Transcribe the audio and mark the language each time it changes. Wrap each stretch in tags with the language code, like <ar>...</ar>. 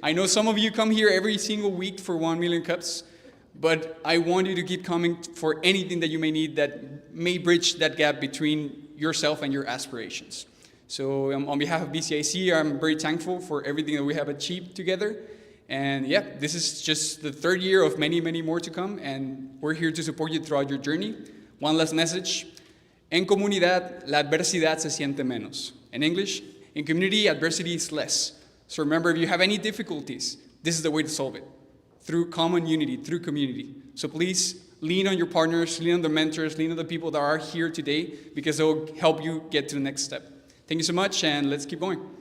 <en>I know some of you come here every single week for 1 million cups, but I want you to keep coming for anything that you may need that may bridge that gap between yourself and your aspirations. So on behalf of BCIC, I'm very thankful for everything that we have achieved together. And yeah, this is just the third year of many, many more to come, and we're here to support you throughout your journey. One last message.</en> <es>En comunidad, la adversidad se siente menos.</es> <en>In English, in community, adversity is less. So remember, if you have any difficulties, this is the way to solve it. Through common unity, through community. So please lean on your partners, lean on the mentors, lean on the people that are here today, because they will help you get to the next step. Thank you so much, and let's keep going.</en>